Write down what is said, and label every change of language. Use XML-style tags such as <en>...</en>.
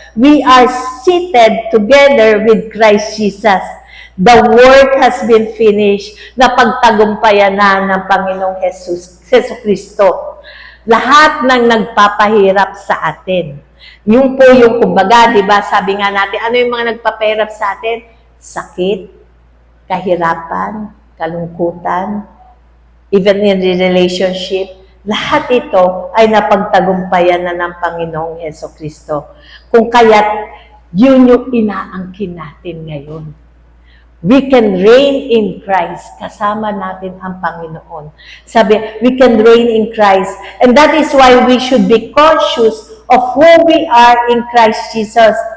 <en>We are seated together with Christ Jesus. The work has been finished.</en> <tl>Napagtagumpayan na ng Panginoong Jesucristo. Lahat ng nagpapahirap sa atin. Yung po yung kumbaga, di ba, sabi nga natin, ano yung mga nagpapahirap sa atin? Sakit, kahirapan, kalungkutan,</tl> <en>even in the relationship,</en> <tl>lahat ito ay napagtagumpayan na ng Panginoong Jesucristo. Kung kaya't yun yung inaangkin natin ngayon.</tl> <en>We can reign in Christ.</en> <tl>Kasama natin ang Panginoon. Sabi,</tl> <en>we can reign in Christ. And that is why we should be conscious of who we are in Christ Jesus.</en>